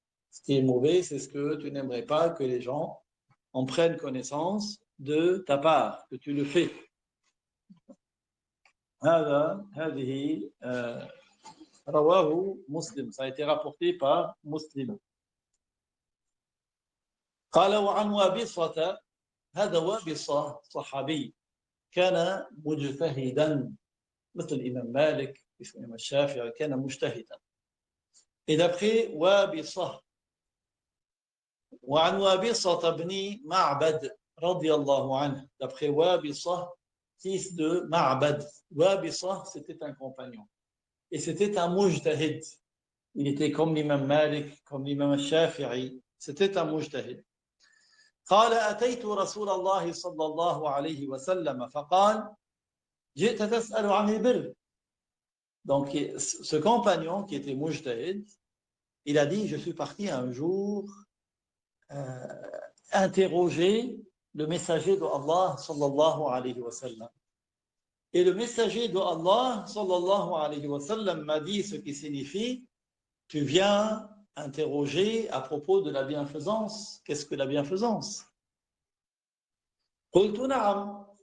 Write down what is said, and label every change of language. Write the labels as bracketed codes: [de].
[fr] Ce qui est mauvais, c'est ce que tu n'aimerais pas que les gens en prennent connaissance de ta part, que tu le fais. [ar] هذه رواه مسلم. [fr] Ça a été rapporté par Muslim. [ar] قال وعن وابصة هذا وابصة صحابي كان مجتهدا مثل الإمام مالك مثل الإمام الشافعي كان مجتهدا. [fr] Et d'après وابصة [ar] وعن وابصة بن معبد رضي الله عنه, [fr] d'après وابصة fils de Ma'bad. Wabisa, c'était un compagnon. Et c'était un mujtahid. Il était comme l'imam Malik, comme l'imam Shafi'i. C'était un mujtahid. [ar] قال أتيت رسول الله صلى الله عليه وسلم فقال جئت تسأل عن البر. [fr] Donc ce compagnon qui était mujtahid, il a dit, je suis parti un jour interroger le messager de Allah sallallahu alayhi wa sallam. Et le messager de Allah sallallahu alayhi wa sallam m'a dit ce qui signifie, tu viens interroger à propos de la bienfaisance. Qu'est-ce que la bienfaisance? [ar] قلت نعم.